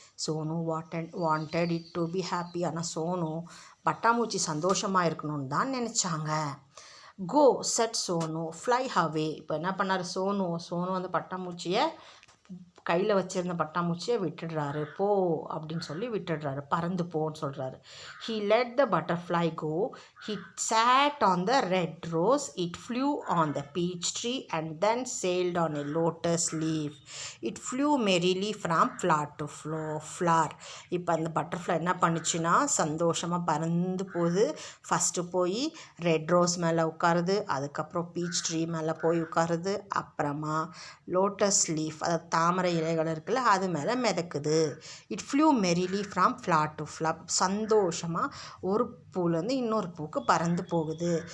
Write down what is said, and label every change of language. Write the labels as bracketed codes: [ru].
[en] Sonu wanted it to be happy. [ta] ஆனால் சோனு பட்டாம்பூச்சி சந்தோஷமாக இருக்கணும்னு தான் நினச்சாங்க. [en] Go set Sonu fly away. [ta] இப்போ என்ன பண்ணார் சோனு அந்த பட்டாம்பூச்சியை, கையில் வச்சுருந்த பட்டாம்பூச்சியை விட்டுடுறாரு. போ அப்படின்னு சொல்லி விட்டுடுறாரு, பறந்து போன்னு சொல்கிறாரு. [en] He let the butterfly go. He sat on the red rose. It flew on the peach tree and then sailed on a lotus leaf. It flew merrily from flower to flower. [ta] இப்போ அந்த butterfly என்ன பண்ணுச்சுன்னா சந்தோஷமாக பறந்து போகுது. First போய் red rose மேலே உட்காருது, அதுக்கப்புறம் பீச் ட்ரீ மேலே போய் உட்காருது, அப்புறமா லோட்டஸ் லீஃப், அதாவது தாமரை இலைகள் இருக்குல்ல, அது மேலே மிதக்குது. [en] It flew merrily from flower to flower. [ta] சந்தோஷமாக ஒரு பூலேருந்து இன்னொரு பூக்கு பறந்து போகுது.